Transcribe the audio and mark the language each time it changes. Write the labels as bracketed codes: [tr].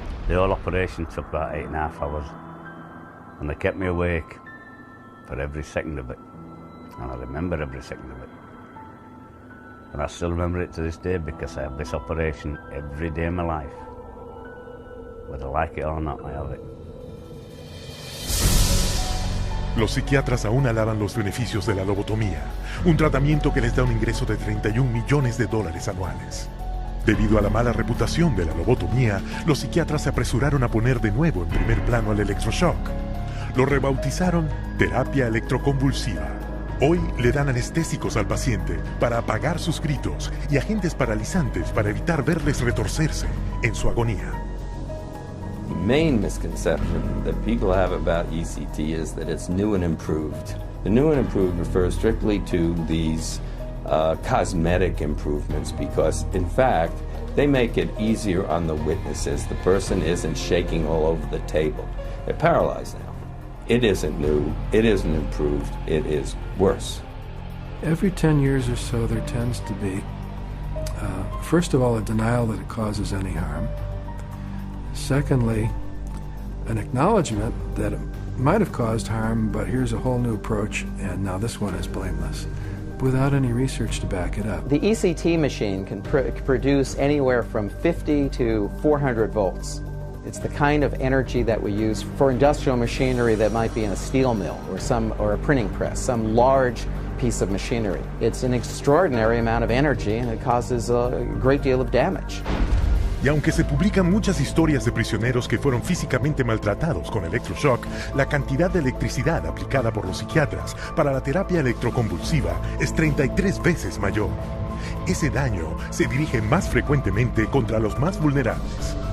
[en] The whole operation took about 8.5 hours, and they kept me awake for every second of it, and I remember every second of it. And I still remember it to this day because I have this operation every day of my life. Whether I like it or not, I have it. [es] Los psiquiatras aún alaban los beneficios de la lobotomía, un tratamiento que les da un ingreso de $31 millones anuales. Debido a la mala reputación de la lobotomía, los psiquiatras se apresuraron a poner de nuevo en primer plano al electroshock. Lo rebautizaron terapia electroconvulsiva. Hoy le dan anestésicos al paciente para apagar sus gritos y agentes paralizantes para evitar verles retorcerse en su agonía. [en] The main misconception that people have about ECT is that it's new and improved. The new and improved refers strictly to these cosmetic improvements because, in fact, they make it easier on the witnesses. The person isn't shaking all over the table. They're paralyzed now. It isn't new. It isn't improved. It is worse. Every 10 years or so, there tends to be, first of all, a denial that it causes any harm. Secondly, an acknowledgement that it might have caused harm, but here's a whole new approach, and now this one is blameless, without any research to back it up. The ECT machine can produce anywhere from 50 to 400 volts. It's the kind of energy that we use for industrial machinery that might be in a steel mill or a printing press, some large piece of machinery. It's an extraordinary amount of energy and it causes a great deal of damage. [es] Y aunque se publican muchas historias de prisioneros que fueron físicamente maltratados con electroshock, la cantidad de electricidad aplicada por los psiquiatras para la terapia electroconvulsiva es 33 veces mayor. Ese daño se dirige más frecuentemente contra los más vulnerables.